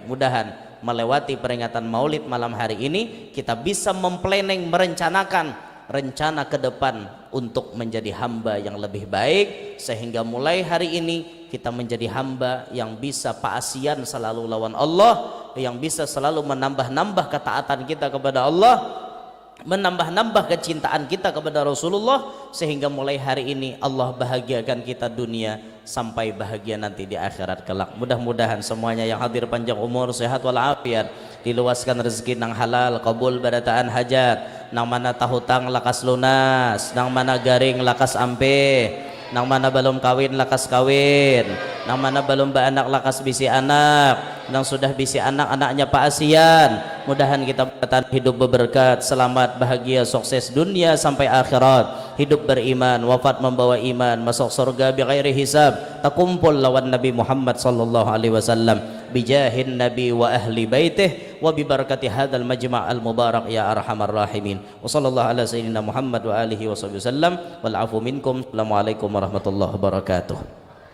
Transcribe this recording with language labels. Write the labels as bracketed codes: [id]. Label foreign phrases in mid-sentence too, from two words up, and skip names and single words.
[id] Mudahan melewati peringatan Maulid malam hari ini kita bisa memplanning, merencanakan rencana ke depan untuk menjadi hamba yang lebih baik, sehingga mulai hari ini kita menjadi hamba yang bisa paasian selalu lawan Allah, yang bisa selalu menambah-nambah ketaatan kita kepada Allah, menambah-nambah kecintaan kita kepada Rasulullah, sehingga mulai hari ini Allah bahagiakan kita dunia sampai bahagia nanti di akhirat kelak. Mudah-mudahan semuanya yang hadir panjang umur, sehat walafiat, [bjn] diluaskan rezeki nang halal, kabul barataan hajat, nang mana tahutang lakas lunas, nang mana garing lakas ampe, nang mana belum kawin lakas kawin, nang mana belum baanak lakas bisi anak, [id] yang sudah bisi anak-anaknya Pak Asian, mudahan kita bertahan hidup berberkat, selamat, bahagia, sukses dunia sampai akhirat, hidup beriman, wafat membawa iman, masuk surga [ar] بغير حساب, [id] takumpul lawan Nabi Muhammad [ar] صلى الله عليه وسلم بجاه النبي وأهل بيته وببركة هذا المجمع المبارك يا أرحم الراحمين. وصلى الله على سيدنا محمد وآله وسلم والعفو منكم. السلام عليكم ورحمة الله وبركاته.